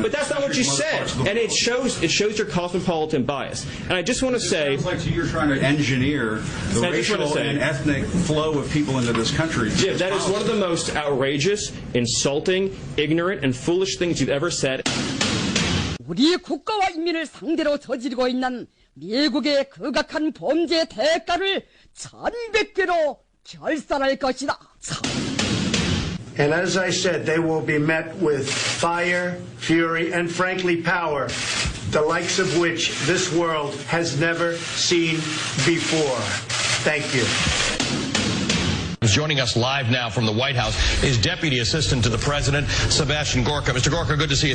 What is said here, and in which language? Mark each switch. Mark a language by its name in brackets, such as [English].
[English] But that's not what you said. And it shows your cosmopolitan bias. And I just want to say... It sounds like you're trying to engineer the racial and ethnic flow of people into this country. Jim, that is one of the most outrageous, insulting, ignorant, and foolish things you've ever said. [Korean] 우리 국가와 인민을 상대로 저지르고 있는 미국의 극악한 범죄의 대가를 1100배로 결산할 것이다. [English] And as I said, they will be met with fire, fury, and frankly power, the likes of which this world has never seen before. Thank you. Joining us live now from the White House is Deputy Assistant to the President, Sebastian Gorka. Mr. Gorka, good to see you.